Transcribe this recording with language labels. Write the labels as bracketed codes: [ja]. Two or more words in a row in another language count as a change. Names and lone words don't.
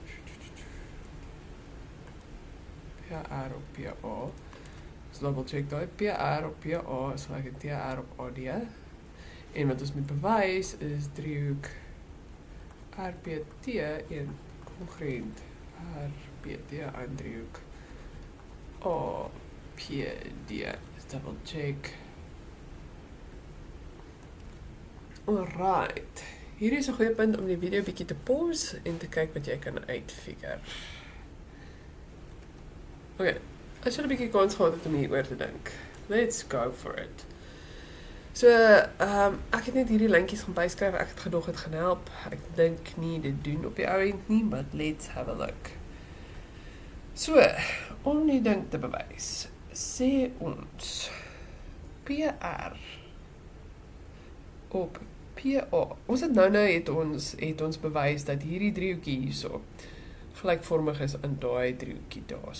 [af] PR op PA. [en] So double check [af] daai. PR op PA is gelyk aan TR op AD. En wat ons moet bewys is driehoek RPT en congruent RPT aan driehoek APD. [en] Let's double check. Alright. [af] Hier is 'n goeie punt om die video bietjie te pause en te kyk wat jy kan uitfigure. Okay, as jy 'n bietjie kans gehad het om hieroor te dink. [en] Let's go for it. [af] So, ek het net hierdie lyntjies gaan byskryf, ek het gedog het gaan help. Ek dink nie dit doen op die ou end nie, [en] but let's have a look. [af] So, om die ding te bewys, sê ons PR op PA. Ons het nou het ons bewys dat hierdie driehoekie hierso gelykvormig is aan daai driehoekie daarso.